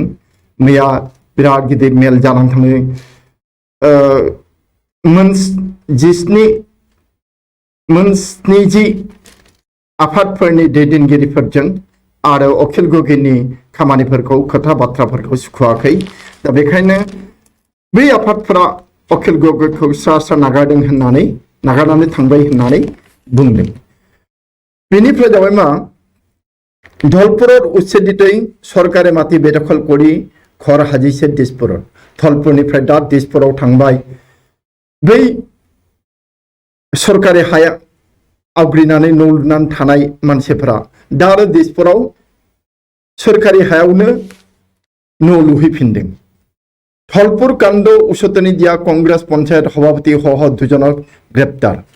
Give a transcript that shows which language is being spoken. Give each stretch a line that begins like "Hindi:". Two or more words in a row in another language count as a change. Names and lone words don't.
Bodo: मैया बिराद गिदिर मेल जानानै थाङो। मोनस्निजि आफादफोरनि दैदेनगिरिफोरजों आरो अखिल गगैनि खामानिफोरखौ खोथा बाथ्राफोरखौ सुखुवाखै। दा बेखायनो बै आफादफोरा अखिल गगैखौ स्रा स्रा नागारनानै थांबाय होननानै बुंदों। बेनिफ्राय जाबाय मा
Assamese: ধলপুরের উচ্ছেদিতই সরকারে মাটি বেদখল করে ঘর হাজিছে দিসপুরত।
Bodo: ধলপুরনিफ्राय दा दिसपुराव थांबाय। बै सरकारि हाया आवग्रिनानै न' लुनानै थानाय मानसिफोरा दा आरो दिसपुराव सरकारि हायावनो न' लुहैफिनदों।
Assamese: ধলপুৰ কাণ্ড উচ্চতনী দিয়া কংগ্ৰেছ পঞ্চায়ত সভাপতি সহ দুজনক গ্ৰেপ্তাৰ।